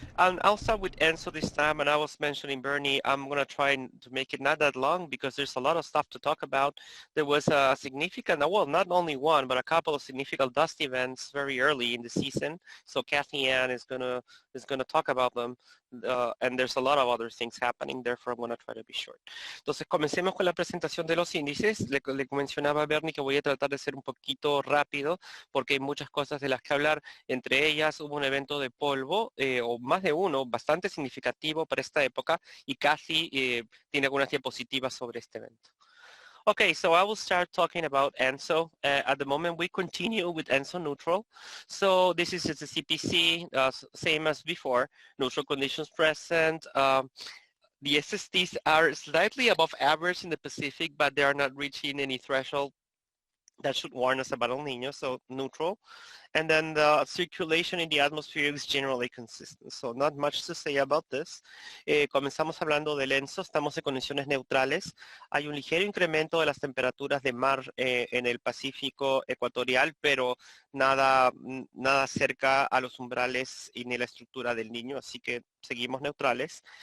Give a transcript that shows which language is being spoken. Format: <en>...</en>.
<en>And I'll start with ENSO this time, and I was mentioning, Bernie, I'm going to try to make it not that long because there's a lot of stuff to talk about. There was a significant, well, not only one, but a couple of significant dust events very early in the season. So Kathy Ann is going to talk about them, and there's a lot of other things happening, therefore I'm going to try to be short.</en> <es>Entonces, comencemos con la presentación de los índices. Le mencionaba a Bernie que voy a tratar de ser un poquito rápido porque hay muchas cosas de las que hablar. Entre ellas hubo un evento de polvo, o más de uno, bastante significativo para esta época, y Kathy tiene algunas diapositivas sobre este evento.</es> <en>Okay, so I will start talking about ENSO. At the moment, we continue with ENSO neutral. So this is the CPC, same as before, neutral conditions present. The SSTs are slightly above average in the Pacific, but they are not reaching any threshold that should warn us about El Niño, so neutral. And then the circulation in the atmosphere is generally consistent. So not much to say about this.</en> <es>Comenzamos hablando del ENSO, estamos en condiciones neutrales. Hay un ligero incremento de las temperaturas de mar en el Pacífico ecuatorial, pero nada cerca a los umbrales y ni la estructura del Niño, así que seguimos neutrales.</es>